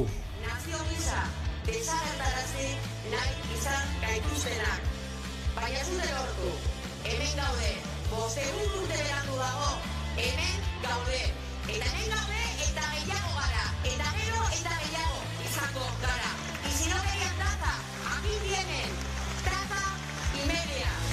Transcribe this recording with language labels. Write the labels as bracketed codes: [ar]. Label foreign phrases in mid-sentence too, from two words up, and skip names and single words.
[eu] Nazio gisa, desagertarazi nahi izan gaituztenak. Baina zure lortu, hemen gaude, 5 urte berandu dago, hemen gaude. Eta hemen gaude eta gehiago gara, eta gero eta gehiago izango gara. [es] Y si no querían taza, aquí tienen, taza y media.